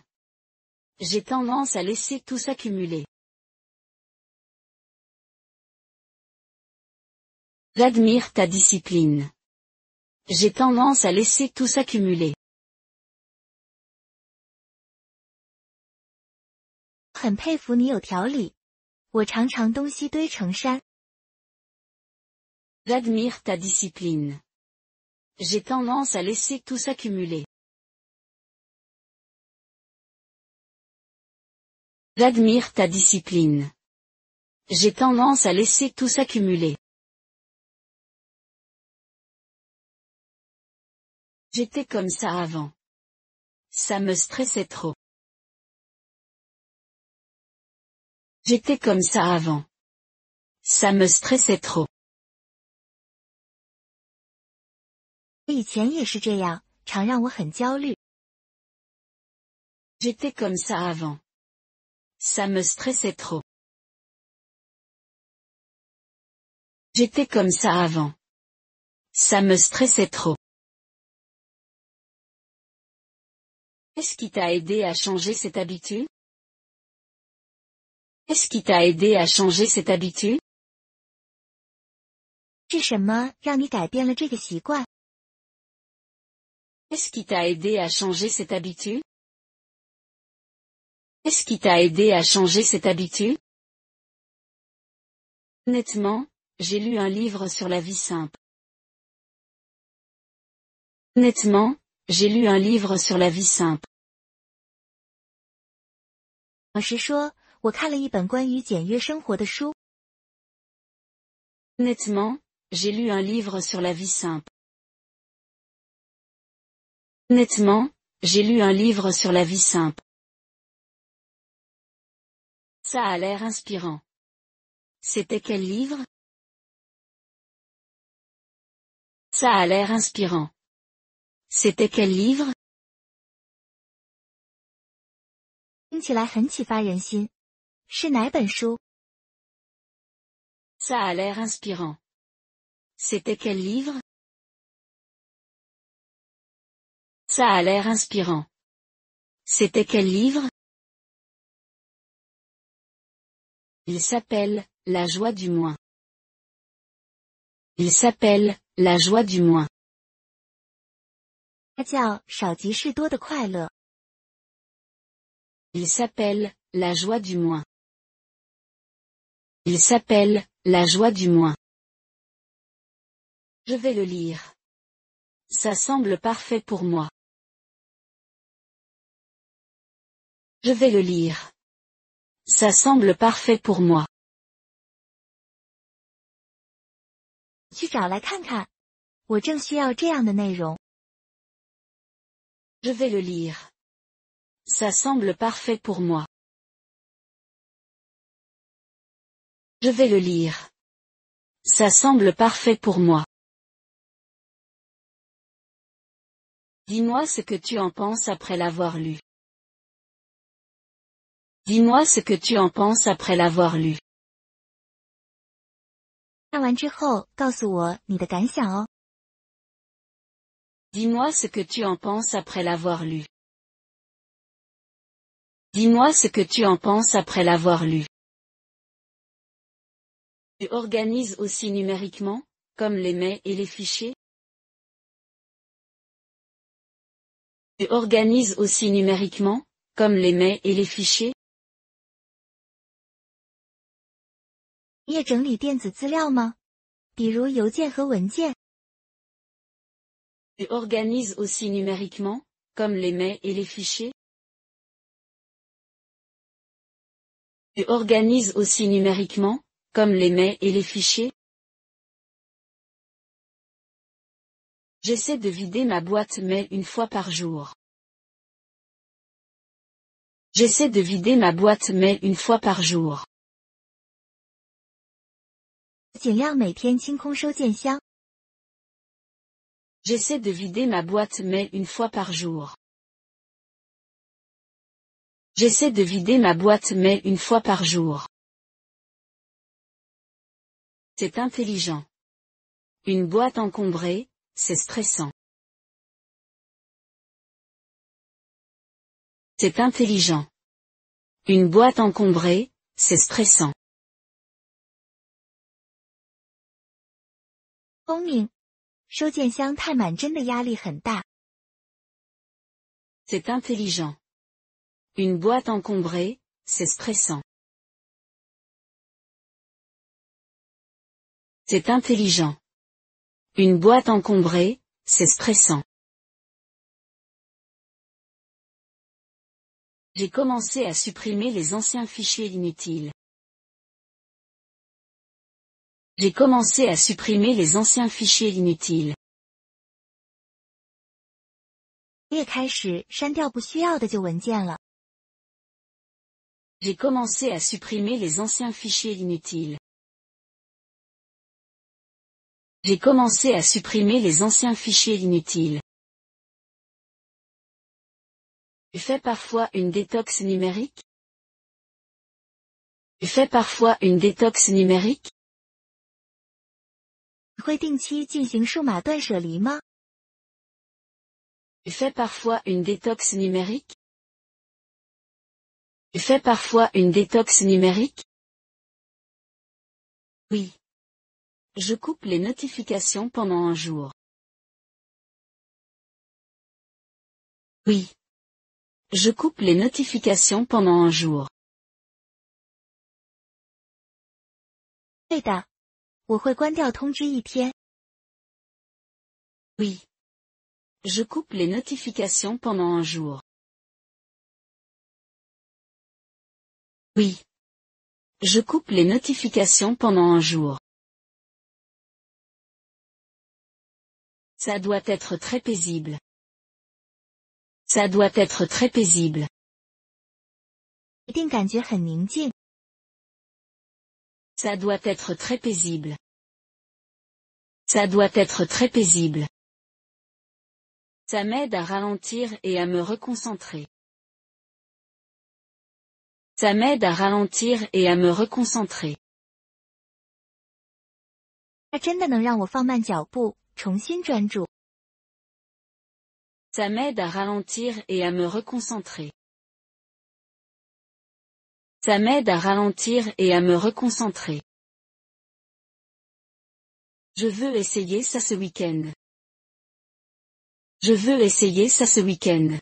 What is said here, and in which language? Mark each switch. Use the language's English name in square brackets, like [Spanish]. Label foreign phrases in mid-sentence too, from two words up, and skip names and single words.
[French] J'ai tendance à laisser tout s'accumuler. J'admire ta discipline. J'ai tendance à laisser tout s'accumuler. [Chinese] 很佩服你有条理。我常常东西堆成山。 [French] J'admire ta discipline. J'ai tendance à laisser tout s'accumuler. J'admire ta discipline. J'ai tendance à laisser tout s'accumuler. J'étais comme ça avant. Ça me stressait trop. J'étais comme ça avant. Ça me stressait trop. [Chinese] 我以前也是这样，常让我很焦虑。 [French] J'étais comme ça avant. Ça me stressait trop. J'étais comme ça avant. Ça me stressait trop. Qu'est-ce qui t'a aidé à changer cette habitude? Qu'est-ce qui t'a aidé à changer cette habitude? [Chinese] 是什么让你改变了这个习惯？ [French] Qu'est-ce qui t'a aidé à changer cette habitude? Qu'est-ce qui t'a aidé à changer cette habitude? Honnêtement, j'ai lu un livre sur la vie simple. Honnêtement, j'ai lu un livre sur la vie simple. [Chinese] 老实说，我看了一本关于简约生活的书。 [French] Honnêtement, j'ai lu un livre sur la vie simple. Honnêtement, j'ai lu un livre sur la vie simple. Ça a l'air inspirant. C'était quel livre? Ça a l'air inspirant. C'était quel livre? [Chinese] 听起来很启发人心。是哪本书？ [French] Ça a l'air inspirant. C'était quel livre? Ça a l'air inspirant. C'était quel livre? Il s'appelle La joie du moins. Il s'appelle La joie du moins. [Chinese] 它叫少即是多的快乐。 [French] Il s'appelle La joie du moins. Il s'appelle La joie du moins. Je vais le lire. Ça semble parfait pour moi. Je vais le lire. Ça semble parfait pour moi. [Chinese] 去找来看看。我正需要这样的内容。 [French] Je vais le lire. Ça semble parfait pour moi. Je vais le lire. Ça semble parfait pour moi. Dis-moi ce que tu en penses après l'avoir lu. Dis-moi ce que tu en penses après l'avoir lu. [Chinese] 看完之后，告诉我你的感想哦。 [French] Dis-moi ce que tu en penses après l'avoir lu. Dis-moi ce que tu en penses après l'avoir lu. Tu organises aussi numériquement, comme les mails et les fichiers? Tu organises aussi numériquement, comme les mails et les fichiers? [Chinese] 你也整理电子资料吗？比如邮件和文件。 [French] Tu organises aussi numériquement, comme les mails et les fichiers? Tu organises aussi numériquement, comme les mails et les fichiers? J'essaie de vider ma boîte mail une fois par jour. J'essaie de vider ma boîte mail une fois par jour. [Chinese] 尽量每天清空收件箱。 [French] J'essaie de vider ma boîte mail une fois par jour. J'essaie de vider ma boîte mail une fois par jour. C'est intelligent. Une boîte encombrée, c'est stressant. C'est intelligent. Une boîte encombrée, c'est stressant. [Chinese] 聪明，收件箱太满真的压力很大。 [French] C'est intelligent. Une boîte encombrée, c'est stressant. C'est intelligent. Une boîte encombrée, c'est stressant. J'ai commencé à supprimer les anciens fichiers inutiles. J'ai commencé à supprimer les anciens fichiers inutiles. [Chinese] 我也开始删掉不需要的旧文件了。 [French] J'ai commencé à supprimer les anciens fichiers inutiles. J'ai commencé à supprimer les anciens fichiers inutiles. Tu fais parfois une détox numérique? Tu fais parfois une détox numérique? [Chinese] 你会定期进行数码断舍离吗？ [French] Tu fais parfois une détox numérique? Tu fais parfois une détox numérique? Oui. Je coupe les notifications pendant un jour. Oui. Je coupe les notifications pendant un jour. [Chinese] 对的，我会关掉通知一天。 [French] Oui. Je coupe les notifications pendant un jour. Oui. Je coupe les notifications pendant un jour. Ça doit être très paisible. Ça doit être très paisible. [Chinese] 一定感觉很宁静。 [French] Ça doit être très paisible. Ça doit être très paisible. Ça m'aide à ralentir et à me reconcentrer. Ça m'aide à ralentir et à me reconcentrer. [Chinese] 它真的能让我放慢脚步，重新专注。 [French] Ça m'aide à ralentir et à me reconcentrer. Ça m'aide à ralentir et à me reconcentrer. Je veux essayer ça ce week-end. Je veux essayer ça ce week-end.